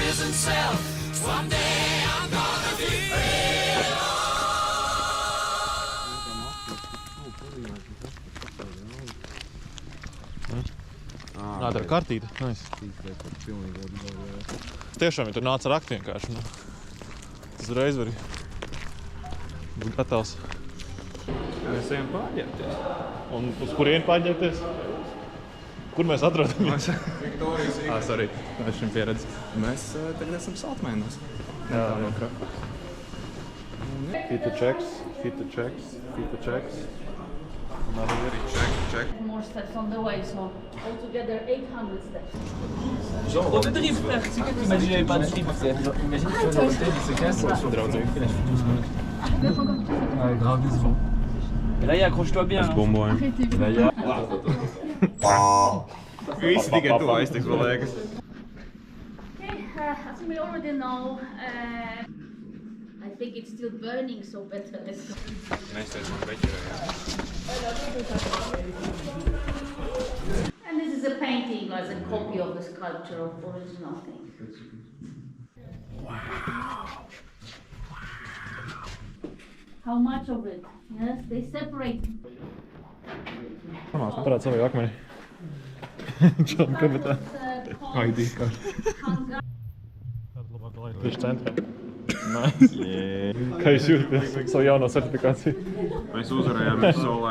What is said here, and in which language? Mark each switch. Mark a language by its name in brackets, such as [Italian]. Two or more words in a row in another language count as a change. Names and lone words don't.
[English] himself. Someday I'm gonna be free. [Latvian] Tā ir kartīte. Nice. Tiešām, ja tur nāca ar akti vienkārši. Tas uzreiz var būt gatavs. Mēs ejam pārģērbties. Un uz kurieni pārģērbties? Kur mēs atrodamies? Viktorijas Sorry, es šim pieredzi. Mēs tagad esam Saltmēnos. Jā. [English] Hit the checks. check. More steps on the way, so altogether 800 steps. [French] On te drift, frère. C'est quoi t'imagines pas de drift, frère? Imagine tu fais dans l'hôtel, c'est casse. Grave décevant. Et là, accroche-toi bien. [Latvian] Bumbojam. [French] Là, il y a... [Latvian] Visi tikai tu aiztiks, man liekas. [English] Okay, as we already know, I think it's still burning, so better let's go. [Latvian] Mēs teicam beķerē, jā. [English] And this is a painting as a copy of the sculpture of original thing. Wow. How much of it? Yes, they separate. [Latvian] Parād savu akmeni. Čom kabatā. [English] ID card. [Latvian] Tieši centrā. Nice. Kā jūs jūtaties savu jauno certifikāciju? Mēs uzvarējām visu solē.